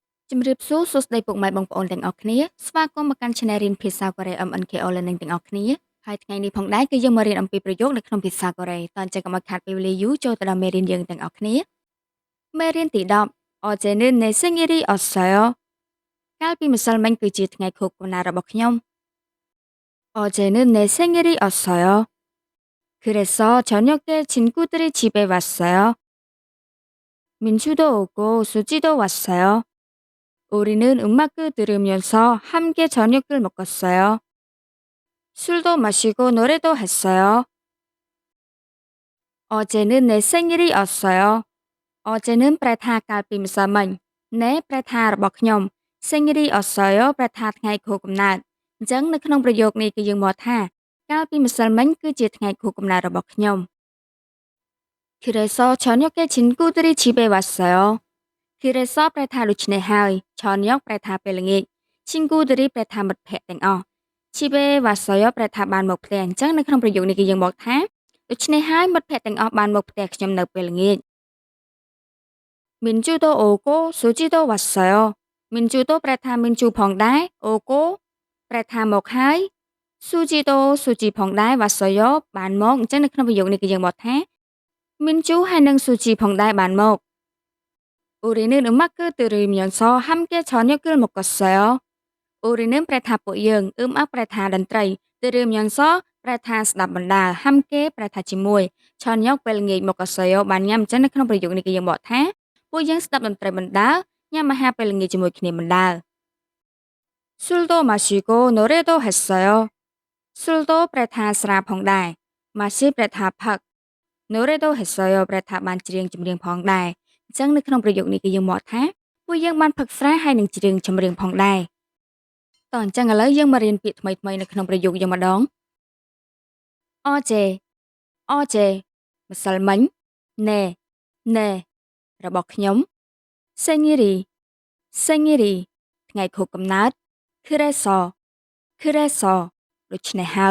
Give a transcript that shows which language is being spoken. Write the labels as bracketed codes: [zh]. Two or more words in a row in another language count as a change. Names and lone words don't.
[km] ជំរាបសួរសួស្តីពុកម៉ែបងប្អូនទាំងអស់គ្នាស្វាគមន៍មកកាន់ Channel រៀនភាសាកូរ៉េ MNKO Learning ទាំងអស់ គ្នាហើយថ្ងៃនេះផងដែរគឺយើងមករៀនអំពីប្រយោគនៅក្នុងភាសាកូរ៉េតើអញ្ចឹងកុំឲ្យខាតពេលវេលាយូរចូលទៅដល់មេរៀនយើងទាំងអស់គ្នាមេរៀនទី10 [ko] 어제는 내 생일이 었어요 [km] កាលពីម្សិលមិញគឺជាថ្ងៃខួបកំណើតរបស់ខ្ញុំ [ko] 어제는 내 생일이 었어요 그래서 저녁에 친구들이 집에 왔어요 민주도 오고 수지도 왔어요 우리는 음악을 들으면서 함께 저녁을 먹었어요. 술도 마시고 노래도 했어요. 어제는 내 생일이었어요. [km] 어제는 ប្រែថាកាលពីម្សិលមិញ 내 ប្រែថារបស់ខ្ញុំ 생일이었어요 ប្រែថាថ្ងៃខួបកំណើតអញ្ចឹងនៅក្នុងប្រយោគនេះគឺយើងមកថាកាលពីម្សិលមិញគឺជាថ្ងៃខួបកំណើតរបស់ខ្ញុំ [ko] 그래서 저녁에 친구들이 집에 왔어요. [km] 그래서 ប្រែថាដូច្នេះហើយ 저녁 ប្រែថាពេលល្ងាច 친구들이 ប្រែថាមិត្តភក្តិទាំងអស់ [ko] 집에 왔어요 [km] ប្រែថាបានមកផ្ទះអញ្ចឹងនៅក្នុងប្រយោគនេះគឺយើងមកថាដូច្នេះហើយមិត្តភក្តិទាំងអស់បានមកផ្ទះខ្ញុំនៅពេលល្ងាច [ko] 민주도 오고 수지도 왔어요. [km] 민주도 ប្រែថាមីនជូផងដែរ 오고 ប្រែថាមកហើយ 수지도 수지 ផងដែរ 왔어요 បានមកអញ្ចឹងនៅក្នុងប្រយោគនេះគឺយើងមកថា 민주 ហើយនិង 수지 ផងដែរបានមក [ko] 우리는 음악을 들으면서 함께 저녁을 먹었어요. [km] 우리는 ប្រែថាពួកយើង 음악 ប្រែថាតន្ត្រី 들으면서 ប្រែថាស្ដាប់បណ្ដាល 함께 ប្រែថាជាមួយ 저녁 ពេលល្ងាច 먹었어요 បានញ៉ាំអញ្ចឹងនៅក្នុងប្រយោគនេះគឺយើងបកថាពួកយើងស្ដាប់តន្ត្រីបណ្ដាល ញ៉ាំអាហារពេលល្ងាចជាមួយគ្នាបណ្ដាល [ko] 술도 마시고 노래도 했어요. [km] 술도 ប្រែថាស្រាផងដែរ 마시 ប្រែថាផឹក [ko] 노래도 했어요 [km] ប្រែថាបានច្រៀងចម្រៀងផងដែរ អញ្ចឹងនៅក្នុងប្រយោគនេះគឺយើងមកថាពួកយើងបានផឹកស្រាហើយនឹងច្រៀងចម្រៀងផងដែរតោះអញ្ចឹងឥឡូវយើងមករៀនពាក្យថ្មីៗនៅក្នុងប្រយោគយើងម្ដង [ko] 어제 어제 [km] ម្សិលមិញ [ko] 네 네 [km] របស់ខ្ញុំ [ko] 생일이 생일이 [km] ថ្ងៃខួបកំណើត [ko] 그래서 그래서 [km] ដូច្នេះហើយ